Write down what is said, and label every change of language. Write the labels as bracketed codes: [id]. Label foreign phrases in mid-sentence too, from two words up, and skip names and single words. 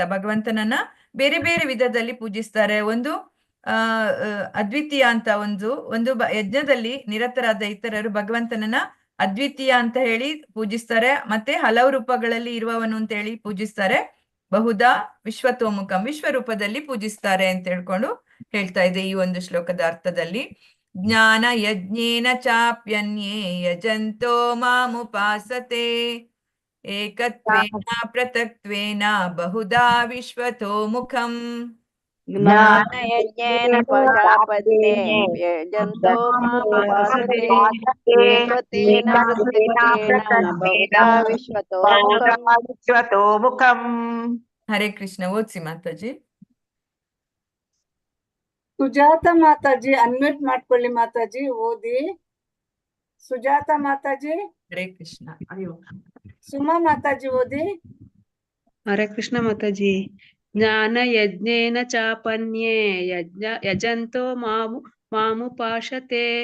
[kn] ಭಗವಂತನನ್ನ ಬೇರೆ ಬೇರೆ ವಿಧದಲ್ಲಿ ಪೂಜಿಸ್ತಾರೆ. ಒಂದು ಅದ್ವಿತೀಯ ಅಂತ ಒಂದು ಯಜ್ಞದಲ್ಲಿ ನಿರತರಾದ ಇತರರು ಭಗವಂತನನ್ನ ಅದ್ವಿತೀಯ ಅಂತ ಹೇಳಿ ಪೂಜಿಸ್ತಾರೆ. ಮತ್ತೆ ಹಲವು ರೂಪಗಳಲ್ಲಿ ಇರುವವನು ಅಂತ ಹೇಳಿ ಪೂಜಿಸ್ತಾರೆ. [sa] ಬಹುಧಾ ವಿಶ್ವತೋಮುಖಂ [kn] ವಿಶ್ವರೂಪದಲ್ಲಿ ಪೂಜಿಸ್ತಾರೆ ಅಂತ ಹೇಳ್ಕೊಂಡು ಹೇಳ್ತಾ ಇದೆ ಈ ಒಂದು ಶ್ಲೋಕದ ಅರ್ಥದಲ್ಲಿ. [sa] ಜ್ಞಾನ ಯಜ್ಞೇನ ಚಾಪ್ಯನ್ಯೇ ಯಜಂತೋ ಮಾಮುಪಾಸತೆ. ಏಕತ್ವೇನ ಪೃಥಕ್ತ್ವೇನ ಬಹುಧಾ ವಿಶ್ವತೋ ಮುಖಂ. ಜ್ಞಾನಯಜ್ಞೇನ ಚಾಪನ್ಯೇ ಯಜಂತೋ ಮಾಮುಪಾಸತೆ. ಏಕತೇನ ಪೃಥಕ್ತ್ವೇನ ಬಹುಧಾ ವಿಶ್ವತೋ ಮುಖಂ. ಹರೇ ಕೃಷ್ಣ. [kn] ಓದ್ಸಿ ಮಾತಾಜಿ. ಸುಜಾತ ಮಾತಾಜಿ ಅನ್ಮ್ಯೂಟ್ ಮಾಡ್ಕೊಳ್ಳಿ ಮಾತಾಜಿ, ಓದಿ. ಸುಜಾತ ಮಾತಾಜಿ. [sa] ಹರೇ ಕೃಷ್ಣ. [kn] ಸುಮಾ ಮಾತಾಜಿ ಓದಿ. [sa] ಹರೇ ಕೃಷ್ಣ ಮಾತಾಜಿ. ಜ್ಞಾನ ಯಜ್ಞೇನ ಚಾಪನ್ಯೇ ಯಜಂತೋ ಮಾಮುಪಾಸತೆ.